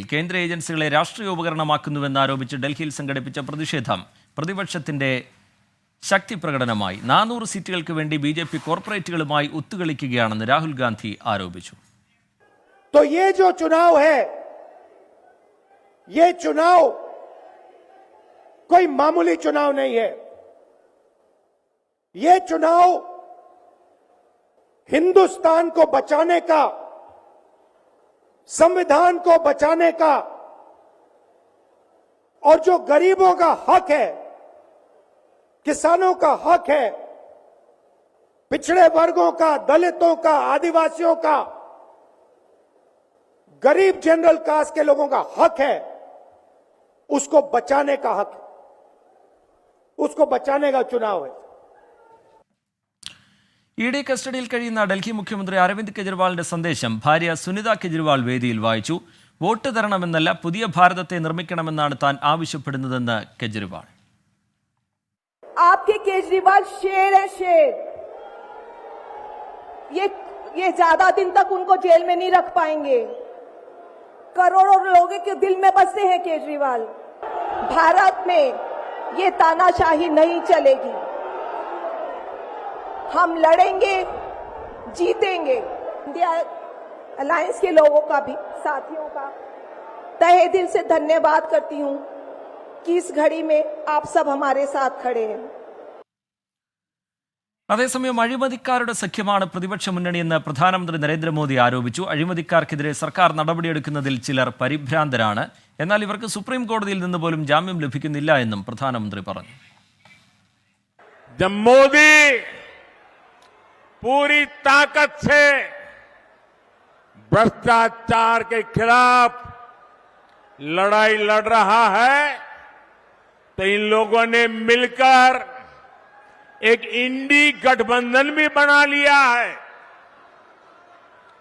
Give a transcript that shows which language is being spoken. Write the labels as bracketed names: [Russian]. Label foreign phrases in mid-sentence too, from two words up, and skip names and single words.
[Malayalam] കേന്ദ്ര ഏജൻസികളെ രാഷ്ട്രീയോപകരണമാക്കുന്നുവെന്ന് ആരോപിച്ച് ഡൽഹിയിൽ സംഘടിപ്പിച്ച പ്രതിഷേധം പ്രതിപക്ഷത്തിന്റെ ശക്തി പ്രകടനമായി. 400 സീറ്റുകൾക്ക് വേണ്ടി BJP കോർപ്പറേറ്റുകളുമായി ഒത്തുകളിക്കുകയാണെന്ന് രാഹുൽ ഗാന്ധി ആരോപിച്ചു. [Hindi] तो ये जो चुनाव है, ये चुनाव कोई मामूली चुनाव नहीं है. ये चुनाव हिंदुस्तान को बचाने का, संविधान को बचाने का और जो गरीबों का हक है, किसानों का हक है, पिछड़े वर्गों का, दलितों का, आदिवासियों का, गरीब [English] general caste [Hindi] के लोगों का हक है, उसको बचाने का हक है, उसको बचाने का चुनाव है. [Malayalam] ED കസ്റ്റഡിയിൽ കഴിയുന്ന ഡൽഹി മുഖ്യമന്ത്രി അരവിന്ദ് കെജ്രിവാളിന്റെ സന്ദേശം ഭാര്യ സുനിത കെജ്രിവാൾ വേദിയിൽ വായിച്ചു. വോട്ട് തരണമെന്നല്ല, പുതിയ ഭാരതത്തെ നിർമ്മിക്കണമെന്നാണ് താൻ ആവശ്യപ്പെടുന്നതെന്ന് കെജ്രിവാൾ. [Hindi] आपके केजरीवाल शेर है, शेर. ये ज्यादा दिन तक उनको जेल में नहीं रख पाएंगे. करोड़ों लोगों के दिल में बसे हैं केजरीवाल. भारत में ये तानाशाही नहीं चलेगी. हम लड़ेंगे, जीतेंगे. इंडिया अलायंस के लोगों का भी, साथियों का तहे दिल से धन्यवाद करती हूं कि इस घड़ी में आप सब हमारे साथ खड़े हैं. [Malayalam] അതേസമയം അഴിമതിക്കാരുടെ സഖ്യമാണ് പ്രതിപക്ഷ മുന്നണിയെന്ന് പ്രധാനമന്ത്രി നരേന്ദ്രമോദി ആരോപിച്ചു. അഴിമതിക്കാർക്കെതിരെ സർക്കാർ നടപടിയെടുക്കുന്നതിൽ ചിലർ പരിഭ്രാന്തരാണ്. എന്നാൽ ഇവർക്ക് സുപ്രീം കോടതിയിൽ നിന്ന് പോലും ജാമ്യം ലഭിക്കുന്നില്ല എന്നും പ്രധാനമന്ത്രി പറഞ്ഞു. [Hindi] मोदी पूरी ताकत से भ्रष्टाचार के खिलाफ लड़ाई लड़ रहा है, तो इन लोगों ने मिलकर एक इंडी गठबंधन भी बना लिया है.